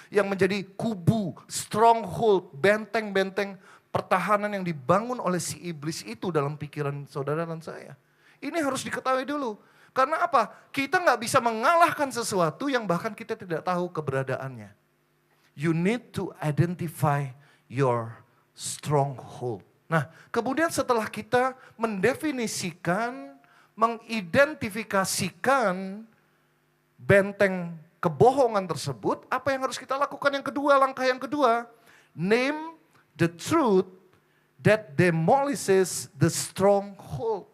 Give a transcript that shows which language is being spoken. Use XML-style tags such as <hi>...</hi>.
<id>Yang menjadi kubu, stronghold, benteng-benteng pertahanan yang dibangun oleh si iblis itu dalam pikiran saudara dan saya. Ini harus diketahui dulu. Karena apa? Kita nggak bisa mengalahkan sesuatu yang bahkan kita tidak tahu keberadaannya.</id> <en>You need to identify your stronghold.</en> <id>Nah, kemudian setelah kita mendefinisikan, mengidentifikasikan benteng kebohongan tersebut, apa yang harus kita lakukan yang kedua, langkah yang kedua?</id> <en>Name the truth that demolishes the stronghold.</en>